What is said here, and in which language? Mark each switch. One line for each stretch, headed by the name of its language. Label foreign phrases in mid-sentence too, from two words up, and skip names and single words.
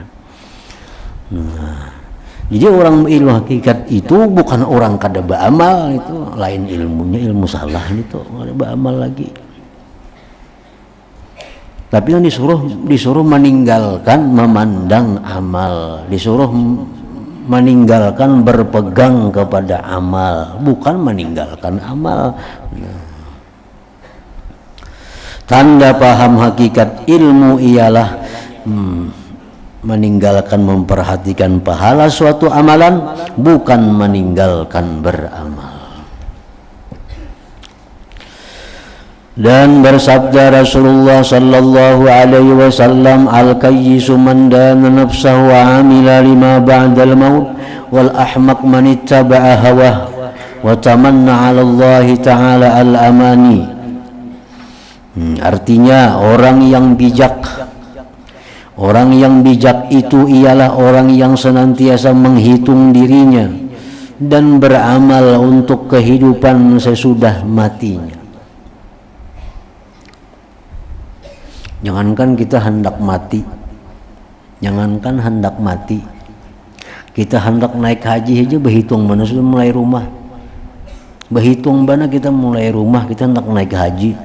Indonesian: Nah, jadi orang ilmu hakikat itu bukan orang kada beramal, itu lain ilmunya, ilmu salah itu kada beramal lagi. Tapi yang disuruh meninggalkan memandang amal, disuruh meninggalkan berpegang kepada amal, bukan meninggalkan amal. Nah, tanda paham hakikat ilmu ialah meninggalkan memperhatikan pahala suatu amalan, bukan meninggalkan beramal. Dan bersabda
Arabic: رسول الله صلى الله عليه وسلم الكيس من دان نفسه وعمل لما بعد الموت والأحمق من اتبع هواه وتمنى على الله تعالى الأماني.
Indonesian: Artinya orang yang bijak, orang yang bijak itu ialah orang yang senantiasa menghitung dirinya dan beramal untuk kehidupan sesudah matinya. Jangankan kita hendak mati, kita hendak naik haji aja berhitung mana sudah mulai rumah, berhitung mana kita mulai rumah, kita hendak naik haji.